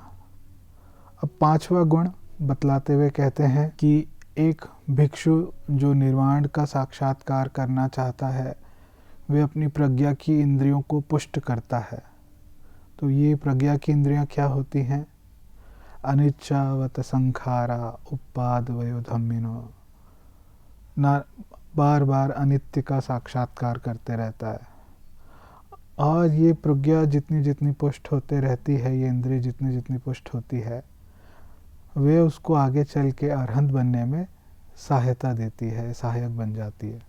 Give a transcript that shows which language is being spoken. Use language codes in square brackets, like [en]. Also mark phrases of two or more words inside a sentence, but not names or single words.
[hi] अब 5वां गुण बतलाते हुए कहते हैं कि एक भिक्षु जो निर्वाण का साक्षात्कार करना चाहता है, वे अपनी प्रज्ञा की इंद्रियों को पुष्ट करता है। तो ये प्रज्ञा की इंद्रियां क्या होती हैं? [pi] अनिच्छावत संखारा उपाद वयोधम्मिनो, [hi] ना बार बार अनित्य का साक्षात्कार करते रहता है। और ये प्रज्ञा जितनी जितनी पुष्ट होते रहती है, ये इंद्रिय जितनी जितनी पुष्ट होती है, वे उसको आगे चल के अरहंत बनने में सहायता देती है, सहायक बन जाती है।